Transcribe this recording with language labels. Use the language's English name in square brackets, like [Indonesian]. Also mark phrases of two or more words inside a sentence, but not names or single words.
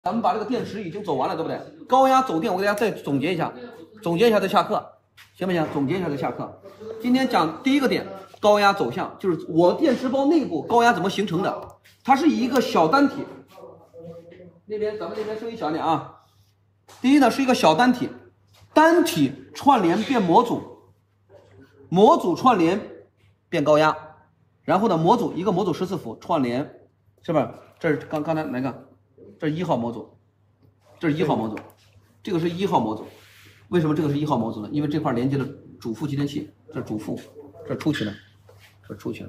[Chinese] 咱们把这个电池已经走完了，对不对？高压走电，我给大家再总结一下，再下课，行不行？总结一下再下课。今天讲第一个点，高压走向，就是我电池包内部高压怎么形成的？它是以一个小单体，咱们那边声音小一点啊。第一呢是一个小单体，单体串联变模組，模組串聯變高壓，然後呢一個模組14伏串聯，是不是？這是剛才來看，這是1號模組，這是1號模組，這個是1號模組。為什麼這個是1號模組呢？因為這塊連接了主負繼電器，這是主負，這出去了，這出去了。